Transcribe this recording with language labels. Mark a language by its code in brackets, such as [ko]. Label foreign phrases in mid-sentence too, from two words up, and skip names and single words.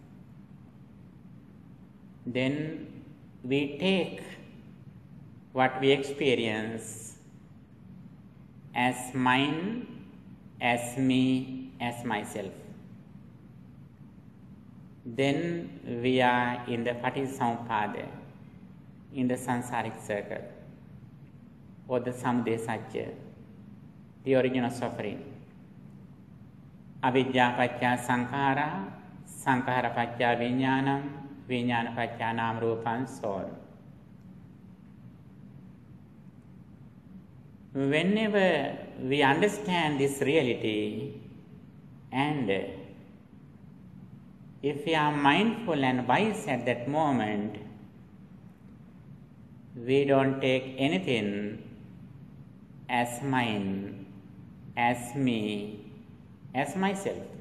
[en] Then we take what we experience as mine, as me, as myself. Then we are in the Paටිsamuppada, in the samsaric circle, or the [pi] Samudaya Satya, [en] the origin of suffering. [pi] Avidya paccaya sankhara, sankhara paccaya vijnanam, vijnana paccaya nama rupam, [en] so on. Whenever we understand this reality, and if we are mindful and wise at that moment, we don't take anything as mine, as me, as myself.